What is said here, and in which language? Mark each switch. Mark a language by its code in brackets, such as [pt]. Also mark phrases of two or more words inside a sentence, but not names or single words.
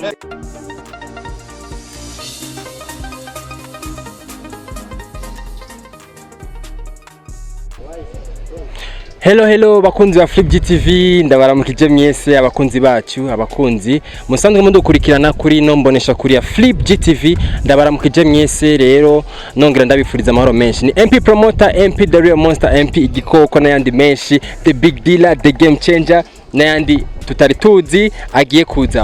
[rn] Hello bakunzi ba Flip GTV ndabaramukije mwese abakunzi bacu abakunzi musanzwe mudukurikirana kuri mumboneshakure ya Flip GTV ndabaramukije mwese rero nongera ndabifuriza amahoro menshi ni MP [en] promoter MP the real monster MP [rn] igikoko n'ayandi menshi [en] the big dealer the game changer [rn] n'ayandi tutari tuzi agiye kuza